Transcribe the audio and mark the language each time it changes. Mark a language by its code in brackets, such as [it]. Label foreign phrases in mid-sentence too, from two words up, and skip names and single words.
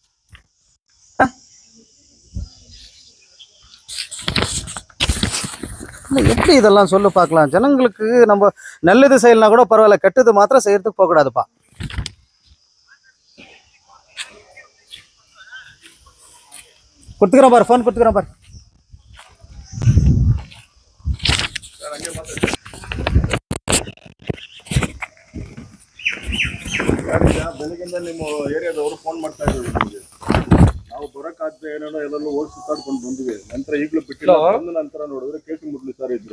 [ta] எப்படி இதெல்லாம் சொல்லு பார்க்கலாம். ஜனங்களுக்கு நம்ம நல்லது செய்யலனா கூட பரவாயில்ல, கெட்டது மாத்திரம் செய்யறதுக்கு போகக்கூடாதுப்பா. கொடுத்துக்கிறேன் பாரு, ஃபோன் கொடுத்துக்கிறேன் பாரு. [kn] ಬೆಳಗಿಂದ ನಿಮ್ಮ ಏರಿಯಾದವರು ಫೋನ್ ಮಾಡ್ತಾ ಇದ್ರು ನಿಮಗೆ. ನಾವು ಬರೋಕ್ಕಾಗದೆ ಏನೋ ಎಲ್ಲರೂ ಹೋಗಿ ಸುತ್ತಾಡ್ಕೊಂಡು ಬಂದ್ವಿ. ನಂತರ ಈಗಲೂ ಬಿಟ್ಟಿಲ್ಲ. ಬಂದ ನಂತರ ನೋಡಿದ್ರೆ KC ಮುರಳಿ ಸರ್ ಇದ್ರು.